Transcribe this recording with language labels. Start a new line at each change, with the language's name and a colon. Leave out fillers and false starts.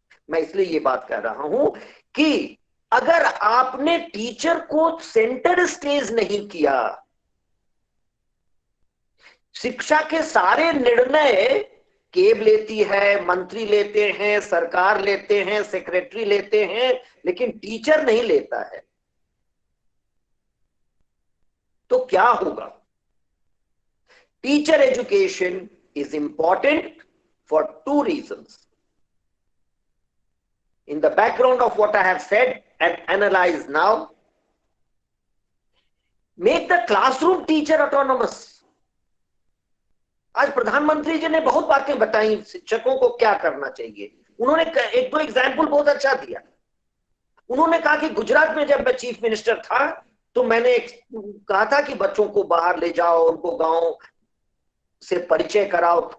Hindi: मैं इसलिए ये बात कर रहा हूं कि अगर आपने टीचर को सेंटर स्टेज नहीं किया, शिक्षा के सारे निर्णय केब लेती है, मंत्री लेते हैं, सरकार लेते हैं, सेक्रेटरी लेते हैं, लेकिन टीचर नहीं लेता है, तो क्या होगा?
English: Teacher education is important for 2 reasons. In the background of what I have said and analyzed now, make the classroom teacher autonomous.
Hindi: आज प्रधानमंत्री जी ने बहुत बातें बताई शिक्षकों को क्या करना चाहिए। उन्होंने एक दो एग्जाम्पल बहुत अच्छा दिया। उन्होंने कहा कि गुजरात में जब मैं चीफ मिनिस्टर था तो मैंने कहा था कि बच्चों को बाहर ले जाओ, उनको गांव से परिचय कराओ।